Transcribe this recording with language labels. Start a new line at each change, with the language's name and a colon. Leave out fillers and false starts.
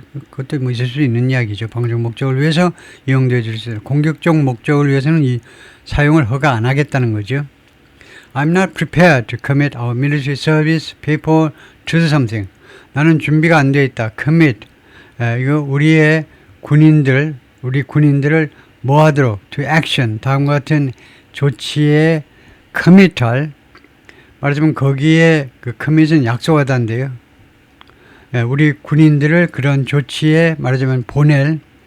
Korean: 그것도 있을 수 있는 이야기죠. 방어적 목적을 위해서 이용되어 줄 수 있어요. 공격적 목적을 위해서는 이 사용을 허가 안 하겠다는 거죠.
English: I'm not prepared to commit our military service people to something.
Korean: 나는 준비가 안 되어 있다.
English: commit.
Korean: 이거 우리 군인들을 뭐 하도록?
English: to action.
Korean: 다음과 같은 조치에 commit할. 말하자면 거기에 그 commit은 약속하다인데요. 우리 군인들을 그런 조치에 말하자면 보낼.